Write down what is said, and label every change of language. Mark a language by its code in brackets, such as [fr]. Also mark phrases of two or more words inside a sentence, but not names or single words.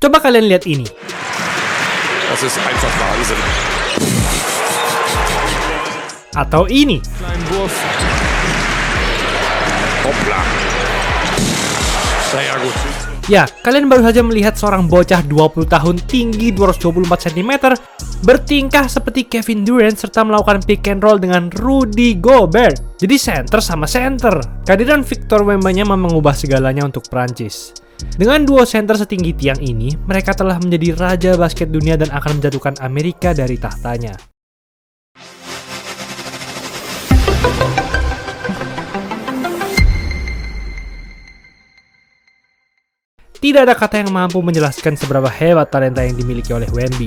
[id] Coba kalian lihat ini. [de] Das ist einfach Wahnsinn. [id] Atau ini. [de] Kleinen Wurf. Hoppla. Sehr gut. [id] Ya, kalian baru saja melihat seorang bocah 20 tahun tinggi 224 cm bertingkah seperti Kevin Durant serta melakukan [en] pick and roll [id] dengan Rudy Gobert. Jadi center sama center. Kehadiran Victor Wembanyama mengubah segalanya untuk Prancis. Dengan duo center setinggi tiang ini, mereka telah menjadi raja basket dunia dan akan menjatuhkan Amerika dari tahtanya. Tidak ada kata yang mampu menjelaskan seberapa hebat talenta yang dimiliki oleh Wemby.